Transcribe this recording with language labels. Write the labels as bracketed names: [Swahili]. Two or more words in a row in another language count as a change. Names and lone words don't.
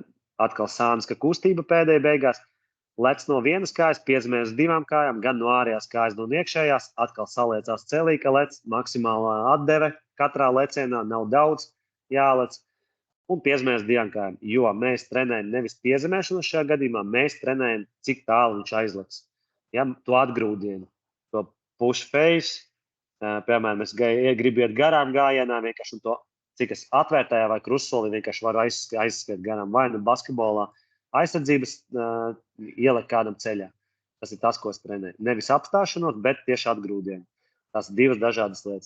[Latvian] Atkal sāniska kustība pēdējā beigās. Lec no vienas kājas, piezemēs uz 2 kājām, gan no ārējās kājas, gan no iekšējās. Atkal saliecās celī, ka lec maksimālā atdeve katrā lecienā, nav daudz jālec. Un piezemēs 2 kājām, jo mēs trenējam nevis piezemēšanu šajā gadījumā, mēs trenējam, cik tālu viņš aizlec. Ja, to atgrūdienu, [English] to push face, [Latvian] piemēram, es gribu iet garām gājienā, vienkārši to, cik es atvērtajā vai krustsolī vienkārši varu aizskriet garām, vai nu basketbolā aizsardzības ielikt kādam ceļā. Tas ir tas, ko es trenēju. Nevis apstāšanos, bet tieši atgrūdienu. Tas ir 2 dažādas lietas.